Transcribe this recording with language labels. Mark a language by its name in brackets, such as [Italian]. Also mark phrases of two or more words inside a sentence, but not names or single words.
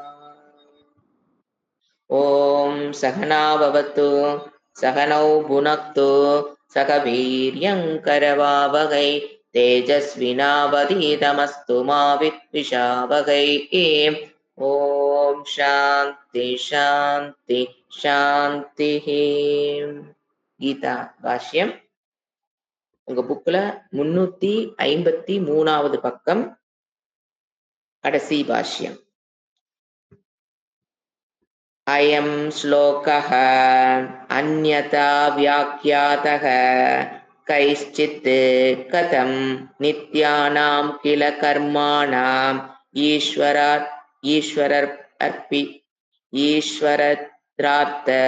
[Sanskrit] ॐ सहना भवतु सहनौ भुनक्तु सह वीर्यङ्करवावहै तेजस्विनावधीतमस्तु मा विद्विषावहै। ॐ शान्ति शान्ति शान्तिः. [Tamil] கீதா பாஷ்யம் உங்க புக்ல 353வது பக்கம் கடைசி பாஷ்யம். [Sanskrit] अयं श्लोकः अन्यथा व्याख्यातः कैश्चित् कथं नित्यानां किल कर्माणाम् ईश्वरार्थ